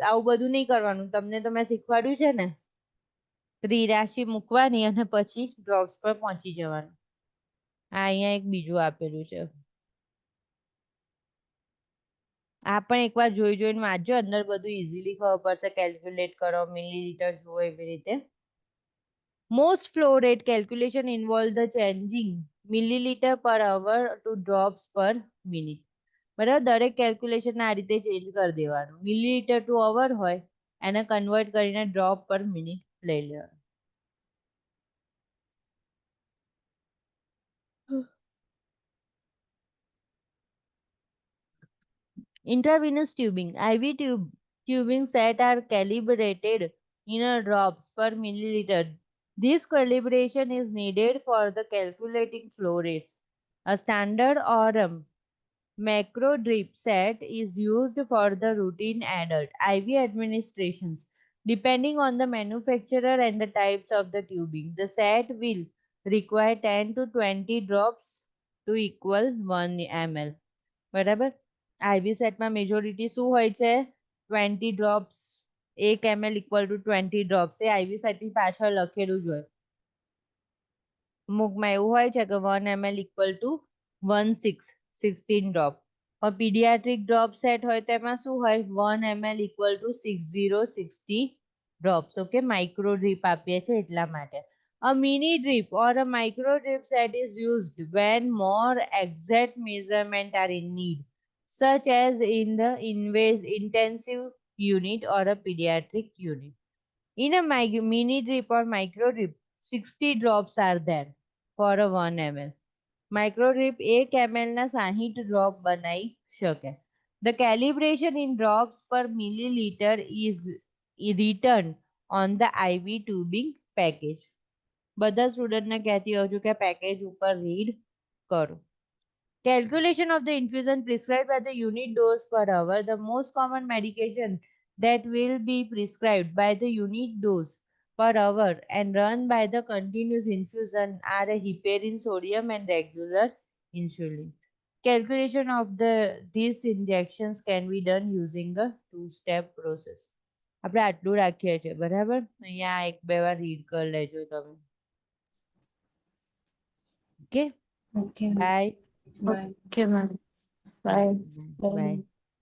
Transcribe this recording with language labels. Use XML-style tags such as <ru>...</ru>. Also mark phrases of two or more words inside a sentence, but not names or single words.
<gu>આવું બધું નહીં કરવાનું, તમને તો મેં શીખવાડ્યું છે ને, ત્રિરાશી મૂકવાની અને પછી ડ્રોપ્સ પર પહોંચી જવાનું. આ અહીંયા એક બીજું આપેલું છે, આ પણ એકવાર જોઈ જોઈને વાંચજો, અંદર બધું ઇઝીલી ખબર પડશે, કેલ્ક્યુલેટ કરો, મિલીલીટર જુઓ એવી રીતે.</gu> <en>Most flow rate calculation involve the changing milliliter per hour to drops per minute.</en> <gu>બરાબર, દરેક કેલ્ક્યુલેશન આ રીતે ચેન્જ કરી દેવાનું,</gu> <en>milliliter to hour</en> <gu>હોય એને કન્વર્ટ કરીને</gu> <en>drop per minute</en> <gu>લઈ લેવાનું.</gu> <en>Intravenous tubing, IV tubing set are calibrated in a drops per milliliter. This calibration is needed for the calculating flow rates. A standard or macro drip set is used for the routine adult IV administrations. Depending on the manufacturer and the types of the tubing, the set will require 10 to 20 drops to equal 1 ml.</en> <gu>બરાબર, IV સેટમાં મેજોરિટી શું હોય છે,</gu> <en>20 drops, 1 ml equal to 20 drops.</en> <gu>એ IV સેટની પાછળ લખેલું જ હોય. મૂકમાં એવું હોય છે કે</gu> <en>1 ml equal to 16 drop.</en> <gu>પીડિયાટ્રિક ડ્રોપ સેટ હોય તેમાં શું હોય,</gu> <en>1 ml equal to 60 drops.</en> <gu>ઓકે,</gu> <en>micro drip</en> <gu>આપીએ છીએ એટલા માટે.</gu> <en>A mini drip or a micro drip set is used when more exact measurements are in need, such as in the intensive unit or a pediatric unit. In a mini drip or micro drip, 60 drops are there for a 1 ml. Micro drip 1 ml</en> <gu>ના 60 ડ્રોપ બનાવી શકે.</gu> <en>The calibration in drops per milliliter is written on the IV tubing package.</en> <gu>બધા સ્ટુડન્ટને કહેતી હોઉં છું કે પેકેજ ઉપર રીડ કરો.</gu> <en>Calculation of the infusion prescribed by the unit dose per hour. The most common medication that will be prescribed by the unit dose per hour and run by the continuous infusion are a heparin, sodium and regular insulin. Calculation of these injections can be done using a two-step process.</en> <gu>આપણે આટલું રાખીએ છીએ, બરાબર, અહીંયા એક બે વાર રીડ કરી લેજો તમે. ઓકે,</gu> <en>Okay,</en> <gu>બાય.</gu> <en>bye. Okay, ma'am. Bye.</en> <gu>બાય.</gu>